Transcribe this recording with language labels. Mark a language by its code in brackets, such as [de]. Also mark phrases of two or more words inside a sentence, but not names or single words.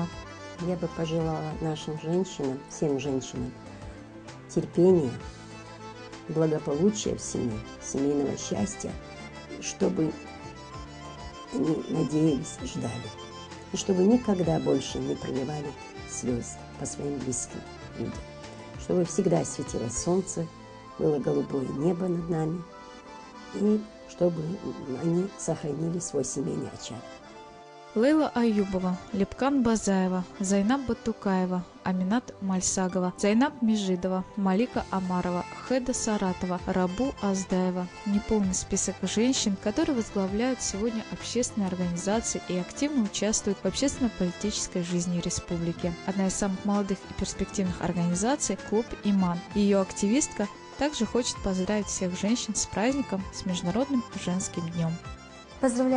[ru] Я бы пожелала нашим женщинам, всем женщинам, терпения, благополучия в семье, семейного счастья, чтобы они надеялись, ждали, и чтобы никогда больше не проливали слез по своим близким людям, чтобы всегда светило солнце, было голубое небо над нами, и чтобы они сохранили свой семейный очаг. Лейла Аюбова, Лепкан Базаева, Зайнаб Батукаева, Аминат Мальсагова, Зайнаб Межидова, Малика Амарова, Хеда Саратова, Рабу Аздаева. Неполный список женщин, которые возглавляют сегодня общественные организации и активно участвуют в общественно-политической жизни республики. Одна из самых молодых и перспективных организаций – Клуб Иман. Ее активистка также хочет поздравить всех женщин с праздником, с Международным женским днем.